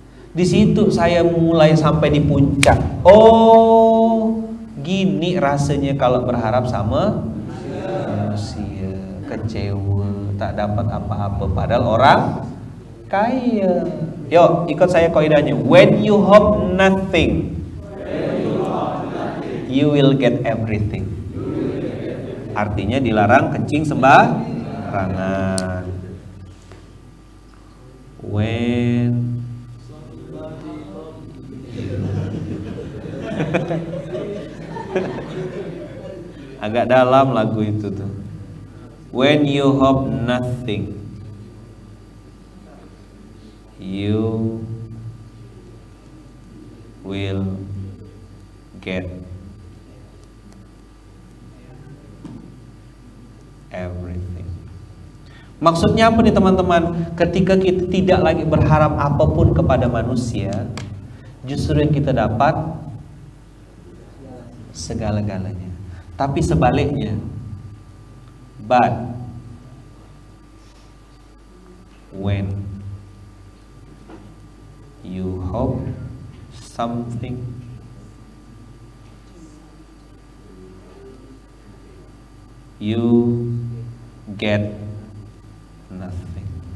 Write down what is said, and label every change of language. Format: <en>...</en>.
<id>Di situ saya mulai sampai di puncak. Oh, gini rasanya kalau berharap sama manusia, kecewa, tak dapat apa-apa padahal orang kaya. Yuk, ikut saya kaidahnya.</id> <en>When you hope nothing, you will get everything.</en> <id>Artinya dilarang kencing sembarangan. When agak dalam lagu itu tuh.</id> <en>When you hope nothing, you will get everything.</en> <id>Maksudnya apa nih teman-teman? Ketika kita tidak lagi berharap apapun kepada manusia, justru yang kita dapat segala-galanya. Tapi sebaliknya,</id> <en>but when you hope something, you get nothing.</en>